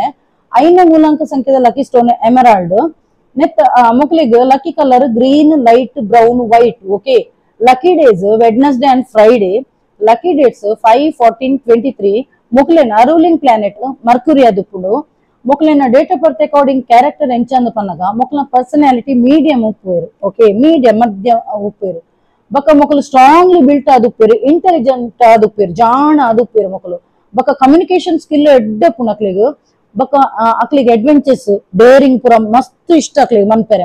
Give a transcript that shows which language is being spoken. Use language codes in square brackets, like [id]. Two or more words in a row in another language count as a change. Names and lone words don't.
[tcy] 5ನೇ ಮೂಲಾಂಕ ಸಂಖ್ಯೆದ [en] lucky stone emerald. [tcy] ನೆತ್ತ ಮಕ್ಳಿಗೆ [en] lucky colour green light brown white. Okay, lucky days Wednesday and Friday. Lucky dates 5, 14, 23. [tcy] ಮೊಕ್ಲೆನ [en] ruling planet Mercury [tcy] ಆದುಪ್ಪುಂಡು. ಮೊಕ್ಲೆನ [en] date of birth according character [tcy] ಎಂಚಂದು ಪನ್ನಗ ಮೊಕ್ಲ [en] personality medium [tcy] ಉಪ್ಪೇರು. ಓಕೆ, ಮೀಡಿಯಂ ಮಧ್ಯ ಉಪ್ಪೇರು. ಬೊಕ ಮೊಕಲು [en] strongly built [tcy] ಆದುಪ್ಪೇರು. ಇಂಟೆಲಿಜೆಂಟ್ ಆದುಪ್ಪೇರು. ಜಾಣ ಆದುಪ್ಪೇರು ಮೊಕಲು. ಬೊಕ [en] communication skill [tcy] ಎಡ್ಡೆ ಪುಣ ಅಕ್ಲಿಗ್. ಬೊಕ ಅಕ್ಲಿಗೆ [en] adventures daring [tcy] ಪೂರ ಮಸ್ತ್ ಇಷ್ಟ ಅಕ್ಲಿಗೆ ಮನ್ಪೆರೆ.